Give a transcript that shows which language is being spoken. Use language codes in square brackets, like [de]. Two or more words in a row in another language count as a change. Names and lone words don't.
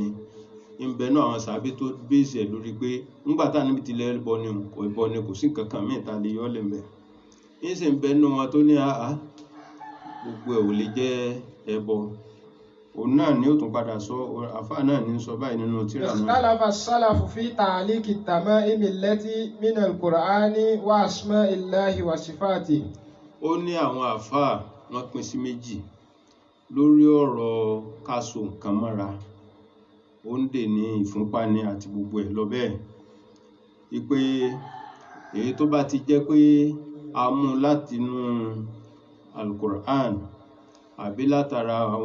[yo] Ń bẹ nínú àwọn sàábí tó bèèsì ẹ̀ lórí pé ńgbà tànábì ti lẹ́ ẹbọ ni kò sí nǹkan kan míì tá lè yọ́ lẹ̀ mẹ́. ń sì ń bẹ nínú wọn tó ní àá gbogbo ẹ̀ ò lè jẹ́ ẹbọ. Òun náà ni ó tún padà sọ, àfáà náà ní sọ báyìí nínú tírà náà. [ar] اختلف السلف في تعليق التمائم التي من القرآن وأسماء الله وصفاته. [yo] Ó ní àwọn àfáà wọ́n pín sí méjì lórí ọ̀rọ̀ ká so nǹkan mọ́ra, ó ń dè ní ìfúnpá ni àti gbogbo ẹ̀ lọ bẹ́ẹ̀. Wípé èyí tó bá ti jẹ́ pé a mú látinú Al-Qur'an àbí látara àwọn